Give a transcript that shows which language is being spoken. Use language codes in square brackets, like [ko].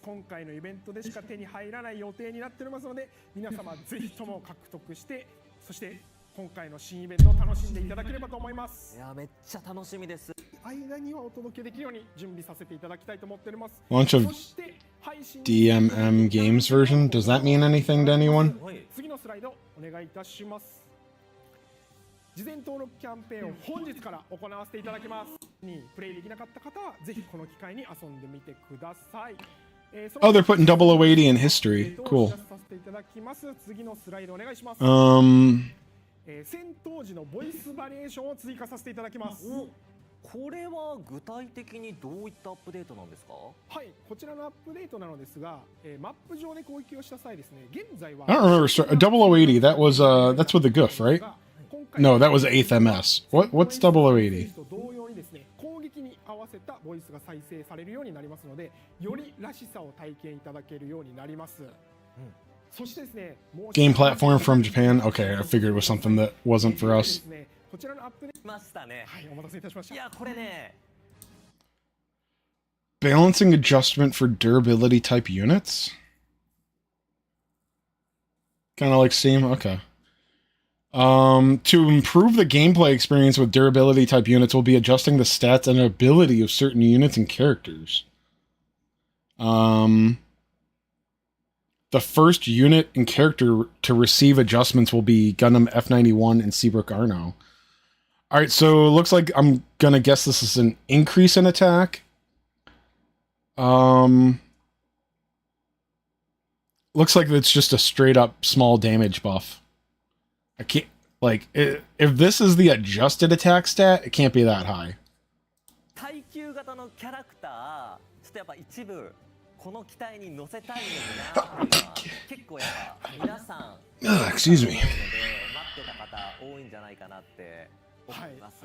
[ja] 今回のイベントでしか手に入らない予定になっておりますので皆様ぜひとも獲得してそして今回の新イベントを楽しんでいただければと思います。いやめっちゃ楽しみです。間にはお届けできるように準備させていただきたいと思っております。 [en] Launch of DMM Games version? Does that mean anything to anyone? [ja] 次のスライドお願いいたします。事前登録キャンペーンを本日から行わせていただきます。にプレイできなかった方はぜひこの機会に遊んでみてください。 [en] Oh, they're putting 0080 in history. Cool. [ja] 次のスライドお願いします。戦闘時のボイスバリエーションを追加させていただきます。これは具体的にどういったアップデートなんですか？はい、こちらのアップデートなのですが、マップ上で攻撃をした際ですね、現在は [en] I don't remember. 0080. That was that's with the goof, right? No, that was 8th MS. What's 0080? [ja] 同様にですね、攻撃に合わせたボイスが再生されるようになりますので、よりらしさを体験いただけるようになります。そしてですね、 [en] Game platform from Japan. Okay, I figured it was something that wasn't for us. [ja] こちらのアップデートましたね。はい、お待たせいたしました。いやこれね。 [en] Balancing adjustment for durability type units? Kind of like Steam? Okay. To improve the gameplay experience with durability type units, we'll be adjusting the stats and ability of certain units and characters. The first unit and character to receive adjustments will be Gundam F91 and Seabrook Arno. Alright, so it looks like I'm gonna guess this is an increase in attack. Looks like it's just a straight up small damage buff. I can't, like, if this is the adjusted attack stat, it can't be that high. [ja] 耐久型のキャラクター、ちょっとやっぱ一部この機体に乗せたいのになっていうのは結構やっぱ皆さん [en] Excuse me. [ja] 待ってた方多いんじゃないかなって思います。